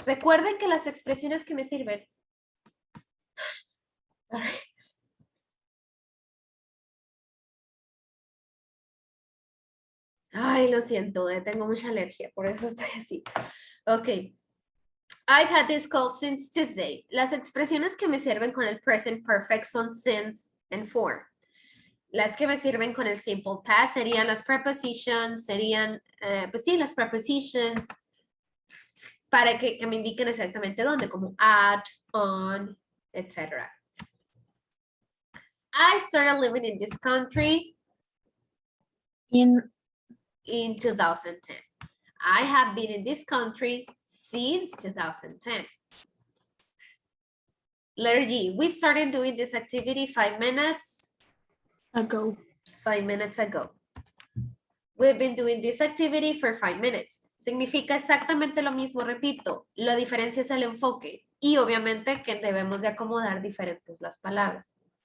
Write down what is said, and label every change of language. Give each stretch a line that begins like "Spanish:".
Spanish: Recuerden que las expresiones que me sirven.
English: Sorry.
Spanish: Ay, lo siento, tengo mucha alergia, por eso estoy así. Ok.
English: I've had this cold since Tuesday.
Spanish: Las expresiones que me sirven con el present perfect son since and for. Las que me sirven con el simple past serían las prepositions, serían, pues sí, las prepositions, para que me indiquen exactamente dónde, como at, on, etc.
English: I started living in this country in 2010. I have been in this country since 2010. Letter G, we started doing this activity 5 minutes Ago. 5 minutes ago. We've been doing this activity for 5 minutes.
Spanish: Significa exactamente lo mismo, repito, la diferencia es el enfoque y obviamente que debemos de acomodar diferentes las palabras.